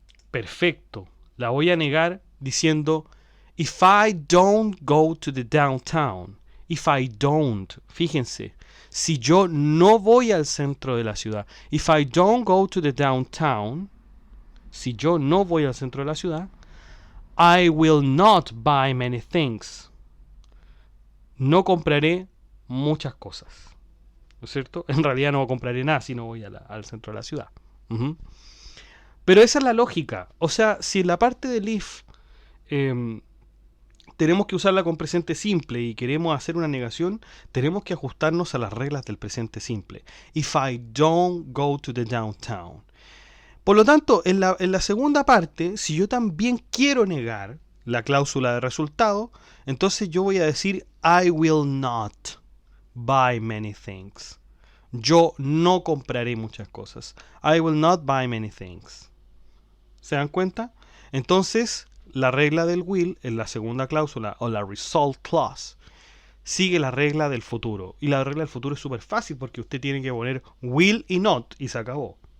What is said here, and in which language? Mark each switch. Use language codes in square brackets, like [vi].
[es] Perfecto. La voy a negar diciendo [en] if I don't go to the downtown. If I don't. [es] Fíjense. Si yo no voy al centro de la ciudad. [en] If I don't go to the downtown. [es] Si yo no voy al centro de la ciudad. [en] I will not buy many things. [es] No compraré muchas cosas. ¿No es cierto? En realidad no compraré nada si no voy al centro de la ciudad. Pero esa es la lógica. O sea, si en la parte del if tenemos que usarla con presente simple y queremos hacer una negación, tenemos que ajustarnos a las reglas del presente simple. [en] If I don't go to the downtown. [es] Por lo tanto, en la segunda parte, si yo también quiero negar la cláusula de resultado, entonces yo voy a decir [en] I will not buy many things. [es] Yo no compraré muchas cosas. [en] I will not buy many things. [es] ¿Se dan cuenta? Entonces, la regla del will en la segunda cláusula o la result clause sigue la regla del futuro. Y la regla del futuro es súper fácil porque usted tiene que poner will y not y se acabó.